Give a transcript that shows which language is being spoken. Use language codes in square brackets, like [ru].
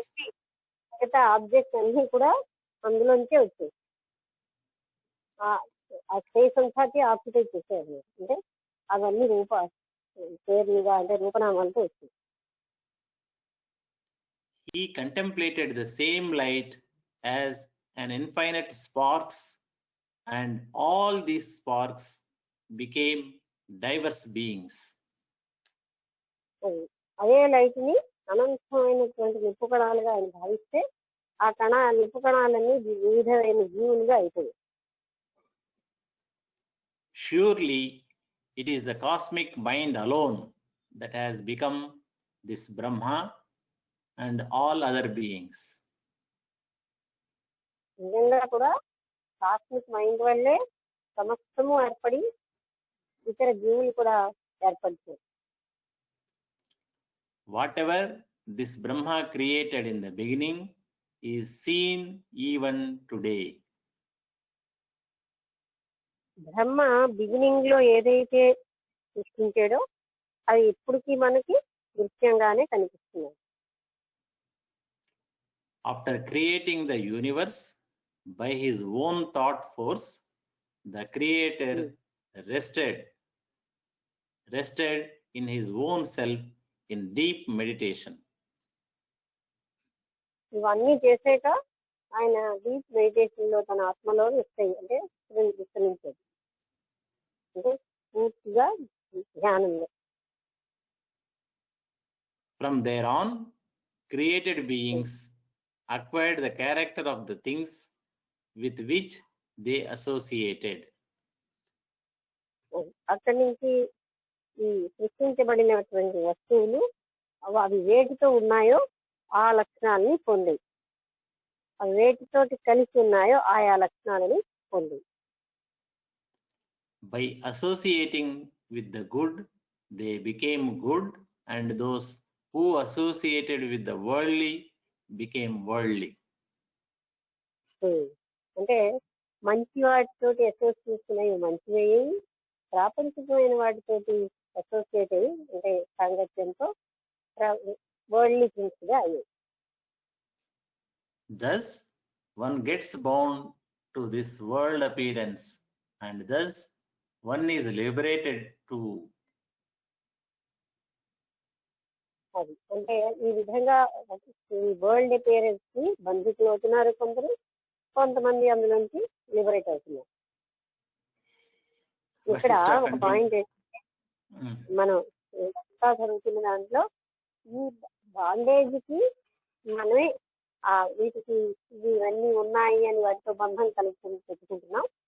[te] నుంచి మిగతా ఆబ్జెక్ట్స్ అన్ని కూడా అందులోంచే వచ్చాయి. ఆ స్పేస్ అంతా ఆక్యుపై చేశారు. అంటే అవన్నీ పేర్లుగా అంటే రూపనామాలతో వచ్చాయి. [en] He contemplated the same light as an infinite sparks, and all these sparks became diverse beings. [te] అదే లైట్ ని అనంతమైనటువంటి నిప్పు కణాలుగా ఆయన భావిస్తే ఆ నిప్పు కణాలన్నీ వివిధమైన జీవులుగా అయిపోయాయి. [en] Surely it is the cosmic mind alone that has become this Brahma and all other beings. [te] నిజంగా కూడా కాస్మిక్ మైండ్ వల్లే సమస్తము ఏర్పడి ఇతర జీవులు కూడా ఏర్పడుతాయి. [en] Whatever this Brahma created in the beginning is seen even today. [te] Brahma beginning లో ఏదైతే సృష్టించాడో అది ఇప్పటికీ మనకి దృశ్యంగానే కనిపిస్తున్నాయి. [en] After creating the universe by his own thought force, the creator rested in his own self in deep meditation. [te] ఇవన్నీ చేసాక ఆయన [en] deep meditation [te] లో తన ఆత్మలో అంటే విస్తరించాడు, అంటే పూర్తిగా ధ్యానంలో. [en] From there on, created beings acquired the character of the things with which they associated. [te] అక్కడి నుంచి ఈ సృష్టించబడినటువంటి వస్తువులు అవి వేటితో ఉన్నాయో ఆ లక్షణాలని పొందాయి, అవి వేటితోటి కలిసి ఉన్నాయో ఆయా లక్షణాలని పొందాయి. [en] By associating with the good, they became good, and those who associated with the worldly became worldly. [te] అంటే మంచి వాటితోటి అసోసియేషన్ అయ్యి మంచివయ్యి, ప్రాపంచికమైన వాటితోటి అసోసియేట్ అయ్యి అంటే సాంగత్యంతో [en] worldly things [te] గా అయ్యాయి. [en] Thus, one gets bound to this world appearance, and thus one is liberated to. [te] అది అంటే ఈ విధంగా ఈ [en] world appearance [te] కి బంధితులు అవుతున్నారు కొందరు, కొంతమంది అందులోంచి లిబరేట్ అవుతున్నారు. ఇక్కడ ఒక పాయింట్ మనం ఇంకా జరుగుతున్న దాంట్లో ఈ బాండేజ్ కి మనమే వీటికి ఇవన్నీ ఉన్నాయి అని వాటితో బంధం కలుపుకొని పెట్టుకుంటున్నాం.